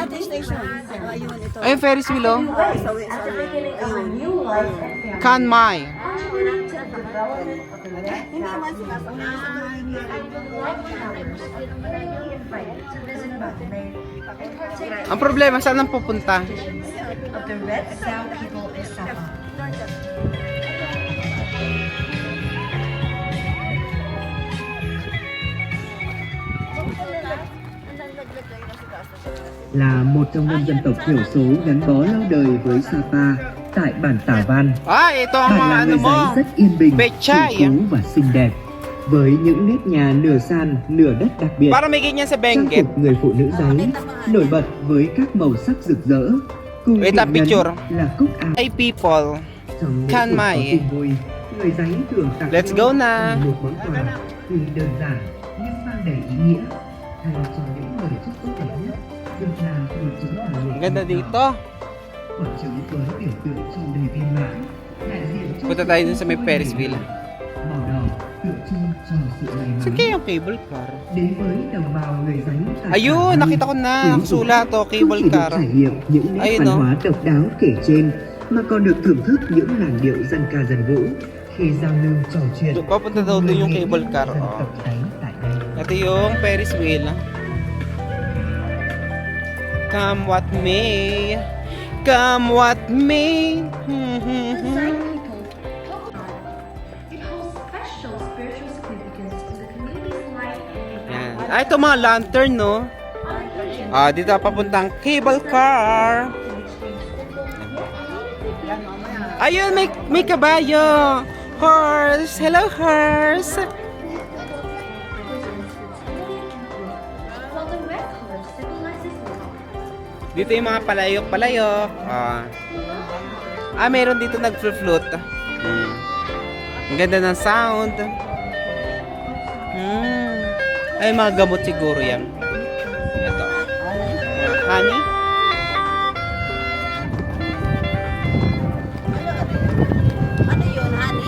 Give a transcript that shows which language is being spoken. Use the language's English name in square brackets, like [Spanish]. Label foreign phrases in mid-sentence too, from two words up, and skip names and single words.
[Filipino] Ayun, [English] Ferris wheel, [Filipino] oh. Chiang Mai. Ang problema, saan ang pupunta? [Vietnamese] Là một trong năm dân tộc thiểu số gắn bó lâu đời với Sapa tại bản Tà Văn. [Filipino] Ah, ito ang [Vietnamese] Bản [Filipino] mga [Vietnamese] là [Filipino] ano [Vietnamese] người [Filipino] mo. [Vietnamese] Giấy rất yên bình, [Filipino] Pechay. [Vietnamese] phong phú và xinh đẹp. Với những nếp nhà nửa sàn, nửa đất đặc biệt, [Filipino] Para may ganyan sa [Vietnamese] trang [Filipino] Benguet. [Vietnamese] phục người phụ nữ Giấy nổi bật với các màu sắc rực rỡ. Cùng [English] Wait, [Vietnamese] điểm nhấn [English] picture. [Vietnamese] là cúc áo [English] Hey people, [Vietnamese] trong mỗi [Filipino] Chiang [Vietnamese] cuộc có [Filipino] Mai. [Vietnamese] tin vui. Người Giấy thường tặng [English] Let's [Vietnamese] nhau [Filipino] go na. [Vietnamese] một món quà tuy đơn giản nhưng mang đầy ý nghĩa thay cho những lời chúc tốt đẹp nhất được làm từ chính là người [Filipino] ang ganda [Vietnamese] con nhỏ. [Filipino] dito. [Vietnamese] Quả trứng với biểu tượng tràn đầy viên mãn, đại diện cho [Filipino] Punta tayo dun sa may [English] Ferris wheel. [Vietnamese] màu đỏ tượng trưng cho sự may [Filipino] Saan [Vietnamese] mắn. [Filipino] kaya yung [English] cable car? [Vietnamese] Đến với đồng bào người Giấy tại [Filipino] Ayun, [Vietnamese] Quảng Nam, [Filipino] nakita ko na. [Vietnamese] quý vị Nakasulat to, không [English] cable [Vietnamese] chỉ được [English] car. [Vietnamese] trải nghiệm những nét [Filipino] Ayun, [Vietnamese] văn [Filipino] no? [Vietnamese] hóa độc đáo kể trên mà còn được thưởng thức những làn điệu dân ca dân vũ khi giao lưu trò chuyện. [Filipino] Papunta daw doon yung [English] cable car. [Vietnamese] Dân Oh. tộc Giấy tại đây. [Filipino] Ito yung [English] Ferris wheel. Come what may. Come what may. It holds special spiritual significance in the community's life and [Filipino] Yan. Ah, ito mga lantern, no? Ah, dito papuntang [English] cable car. [Filipino] Ayun, may kabayo. [English] Horse. Hello, horse. while the red color symbolizes love. [Filipino] Dito yung mga palayok-palayok. Meron dito nag-flute. Ang ganda ng sound. Ay, mga gamot siguro yan. Ito. Honey? Ano yun, honey?